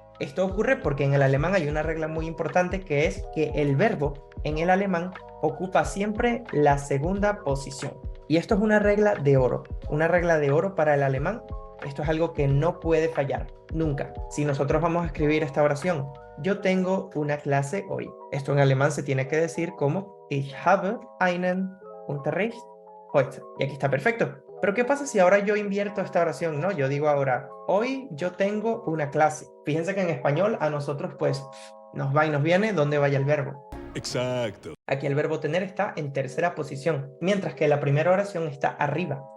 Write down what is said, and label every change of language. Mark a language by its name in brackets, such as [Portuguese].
[Spanish] Esto ocurre porque en el alemán hay una regla muy importante que es que el verbo en el alemán ocupa siempre la segunda posición. Y esto es una regla de oro para el alemán. Esto es algo que no puede fallar, nunca. Si nosotros vamos a escribir esta oración, yo tengo una clase hoy. Esto en alemán se tiene que decir como [German] Ich habe einen Unterricht heute. [Spanish] Y aquí está perfecto. Pero ¿qué pasa si ahora yo invierto esta oración? No, yo digo ahora, hoy yo tengo una clase. Fíjense que en español a nosotros pues nos va y nos viene donde vaya el verbo. Exacto. Aquí el verbo tener está en tercera posición, mientras que la primera oración está arriba.